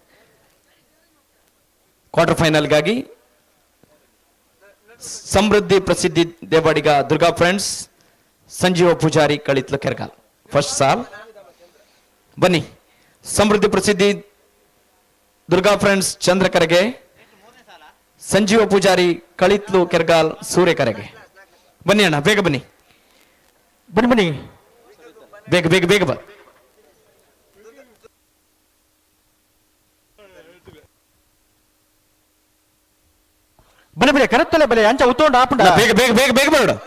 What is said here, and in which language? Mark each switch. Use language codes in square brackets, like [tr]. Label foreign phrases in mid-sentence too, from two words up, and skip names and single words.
[kn] ಕ್ವಾರ್ಟರ್ ಫೈನಲ್ಗಾಗಿ ಸಮೃದ್ಧಿ ಪ್ರಸಿದ್ಧಿ ದೇವಾಡಿಗ ದುರ್ಗಾ ಫ್ರೆಂಡ್ಸ್ ಸಂಜೀವ ಪೂಜಾರಿ ಕಳಿತ್ಲು ಕೆರ್ಗಾಲ್ ಫಸ್ಟ್ ಸಾಲ್ ಬನ್ನಿ. ಸಮೃದ್ಧಿ ಪ್ರಸಿದ್ಧಿ ದುರ್ಗಾ ಫ್ರೆಂಡ್ಸ್ ಚಂದ್ರಕರೆಗೆ, ಸಂಜೀವ ಪೂಜಾರಿ ಕಳಿತ್ಲು ಕೆರ್ಗಾಲ್ ಸೂರ್ಯಕರೆಗೆ ಬನ್ನಿ ಅಣ್ಣ, ಬೇಗ ಬನ್ನಿ ಬನ್ನಿ ಬನ್ನಿ ಬೇಗ ಬೇಗ ಬೇಗ ಬಾ. [tcy] ಬಲೆ ಬಲೆ ಕರೆತ್ತಲೆ ಬಲೆ ಅಂಚ ಉತ್ತೋಂಡು ಆಪುಂಡ [kn] ಬೇಗ ಬೇಗ ಬೇಗ ಬೇಗ ಬೇಡ